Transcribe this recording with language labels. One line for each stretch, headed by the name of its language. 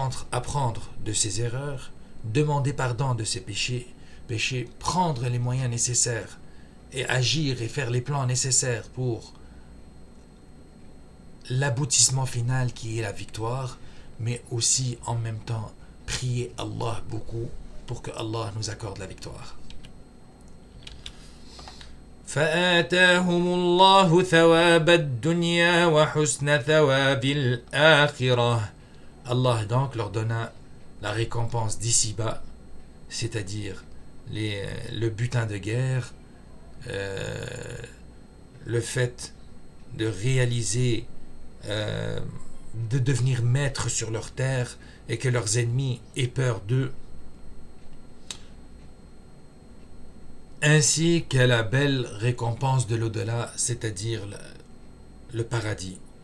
French: apprendre de ses erreurs, demander pardon de ses péchés, prendre les moyens nécessaires et agir et faire les plans nécessaires pour l'aboutissement final qui est la victoire, mais aussi en même temps prier Allah beaucoup pour que Allah nous accorde la victoire.
Arabic: فآتاهم الله ثواب الدنيا وحسن ثواب الآخرة.
French: Allah donc leur donna la récompense d'ici-bas, c'est-à-dire le butin de guerre, le fait de réaliser, de devenir maîtres sur leur terre et que leurs ennemis aient peur d'eux, ainsi qu'à la belle récompense de l'au-delà, c'est-à-dire le paradis.